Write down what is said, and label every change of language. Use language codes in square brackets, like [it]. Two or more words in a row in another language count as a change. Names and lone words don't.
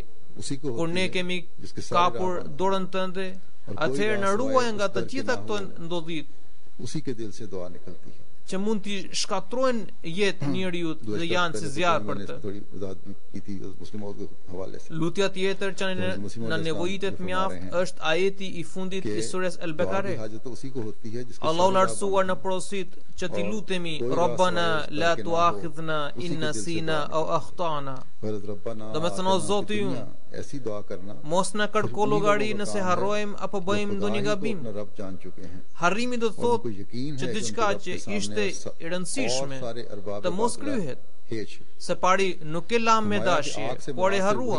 [sq] Kur ne kemi kapur dorën tënde, atëherë na ruaj nga të gjitha këto ndodhit që mund t'i shkatrojnë jetë njeriu dhe janë si zjarr për të. Lutja tjetër që në nevojitet mjaft është ajeti i fundit i sures El-Bekare. Allahu lartësuar në porosit që t'i lutemi [ar] ربنا لا تؤاخذنا إن نسينا أو أخطأنا. [sq] Do me thënë o Zoti ynë, mos na kërko llogari nëse harrojmë apo bëjmë ndonjë gabim. Harrimi do të thotë që diçka që ishte e rëndësishme të mos kryhet. Së pari nuk e lam me dashje, por e harruam.